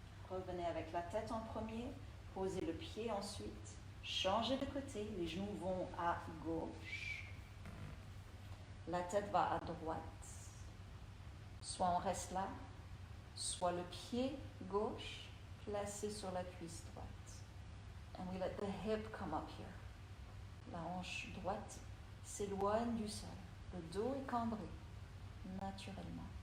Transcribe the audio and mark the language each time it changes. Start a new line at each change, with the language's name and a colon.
French: Revenez avec la tête en premier, posez le pied ensuite, changez de côté, les genoux vont à gauche, la tête va à droite. Soit on reste là, soit le pied gauche placé sur la cuisse droite.
English: And we let the hip come up here.
French: La hanche droite s'éloigne du sol. Le dos est cambré naturellement.